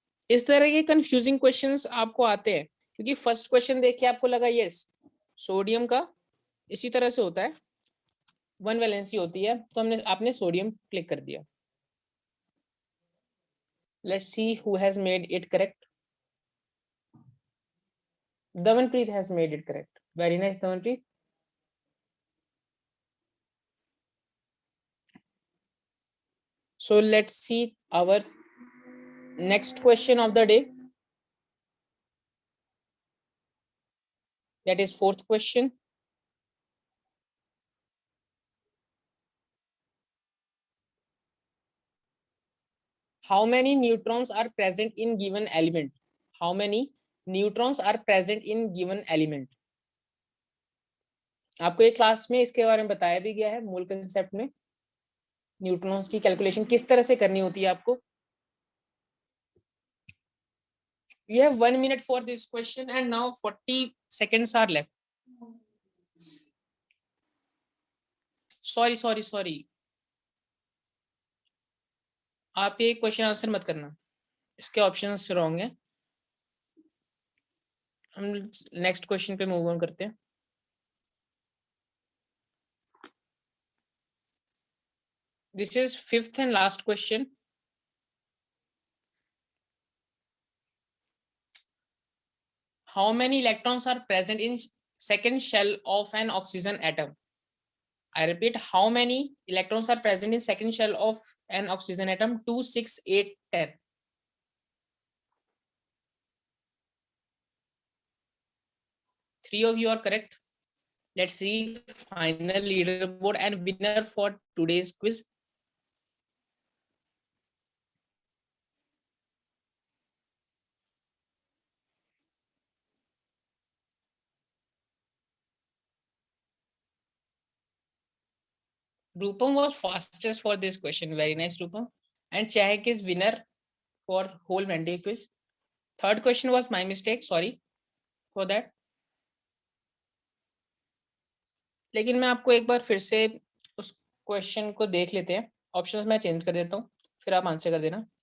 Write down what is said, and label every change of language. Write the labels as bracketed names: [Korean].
[Hindi] इस तरह के कंफ्यूजिंग क्वेश्चंस आपको आते हैं क्योंकि फर्स्ट क्वेश्चन देख के आपको लगा यस सोडियम का इसी तरह से होता है, 1 वैलेंसी होती है, तो आपने सोडियम क्लिक कर दिया। [English] Let's see who has made it correct. Damanpreet has made it correct. Very nice, Damanpreet. So let's see our next question of the day. That is fourth question. How many neutrons are present in given element? How many neutrons are present in given element? [Hindi] आपको एक class में इसके बारे में बताया भी गया है, मूल कंसेप्ट में न्यूट्रॉन्स की कैलकुलेशन किस तरह से करनी होती है आपको। [English] You have 1 minute for this question and now 40 seconds are left. Sorry. [Hindi] आप ये क्वेश्चन आंसर मत करना, इसके ऑप्शंस रॉन्ग है। हम नेक्स्ट क्वेश्चन पे मूव ऑन करते हैं। [English] This is fifth and last question. How many electrons are present in second shell of an oxygen atom? I repeat, how many electrons are present in second shell of an oxygen atom? 2, 6, 8, 10. Three of you are correct. Let's see final leaderboard and winner for today's quiz. Rupam was fastest for this question. Very nice, Rupam. And Chahak is winner for whole Monday quiz. Third question was my mistake. Sorry for that. [Hindi] लेकिन मैं आपको एक बार फिर से उस question को देख लेते हैं। ऑप्शंस मैं चेंज कर देता हूँ, फिर आप आंसर कर देना।